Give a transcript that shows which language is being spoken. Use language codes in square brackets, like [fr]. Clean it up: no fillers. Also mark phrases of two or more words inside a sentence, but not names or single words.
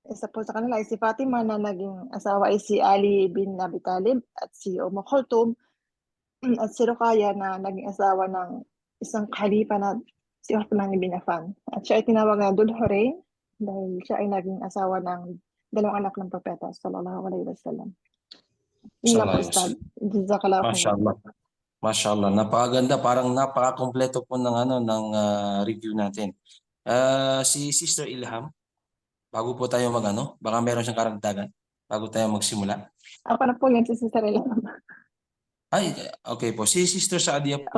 [tl] Isa po sa kanila ay si Fatima na naging asawa ay si Ali bin Abi Talib at si Kulthum at si Ruqayya na naging asawa ng isang khalifa na si Uthman bin Affan. At siya ay tinawag na Dhul Hurain dahil siya ay naging asawa ng dalawang anak ng propeta [ar] صلى الله عليه وسلم. [tl] Yun lang po, [ar] صلى الله عليه [tl] Ustad. [ar] wasallam. جزاك الله خيرا. Mashallah. Mashallah. [tl] Napakaganda. Parang napakakompleto po ng review natin. Si Sister Ilham, bago po tayo baka meron siyang karagdagan bago tayo magsimula. Ako na po yan si Sister Ella. Ay, okay po. Si Sister Saadia po